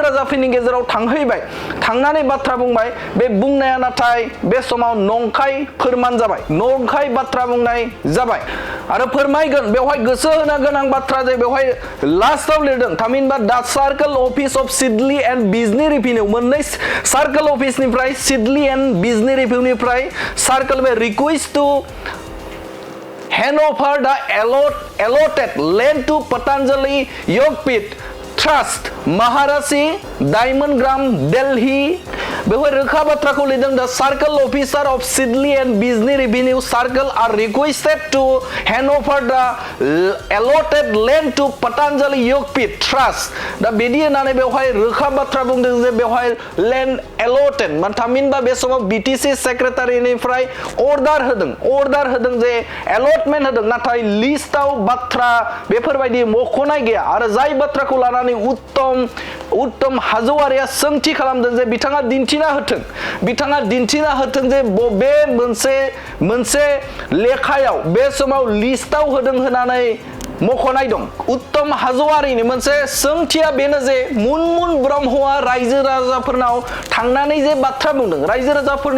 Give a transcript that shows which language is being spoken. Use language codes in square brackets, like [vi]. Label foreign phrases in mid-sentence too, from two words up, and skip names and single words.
[brx] राजाफोरनि गेजेराव थांहैबाय थांनानै बाथ्रा बुंबाय बे बुंनाया नाथाय बे समाव नंखाय फोरमान जाबाय नंखाय बाथ्रा बुंनाय जाबाय आरो फोरमायगोन बेवहाय गोसो होनो गोनां बाथ्रा जे बेवहाय लास्टआव लिरदों थामहिनबा [en] the circle office of Sidli and Bijni revenue [brx] मोननै सार्कल अफिसनिफ्राय सिडली एन्ड बिजनी रिभिनिउनिफ्राय सार्कल बे [en] request to hand over the allotted land to Patanjali Yogpit Trust Maharashi Diamondgram Delhi [brx] बेवहाय रोखा बाथ्राखौ लिरदों [en] the circle officer of Sidli and Bizni revenue circle are requested to hand over the allotted land to Patanjali Yogpit Trust [brx] दा बिदि होननानै बेवहाय रोखा बाथ्रा बुंदों जे बेवहाय [en] land allotted [brx] थामहिनबा बे समाव BTC सेक्रेटारिनिफ्राय अर्डार होदों जे allotment होदों नाथाय लिस्टआव बाथ्रा बेफोरबायदि मख'नाय गैया आरो जाय बाथ्राखौ लानानै उत्तम हाजवारिया सोंथि खालामदों जे बिथाङा दिन्थिना होथों जे बबे मोनसे लेखायाव बे समाव लिस्टआव होदों होननानै मख'नाय दं उत्तम हाजवारिनि मोनसे सोंथिया बेनो जे मुनमुन ब्रह्मआ रायजो राजाफोरनाव थांनानै जे बाथ्रा बुंदों रायजो राजाफोरनाव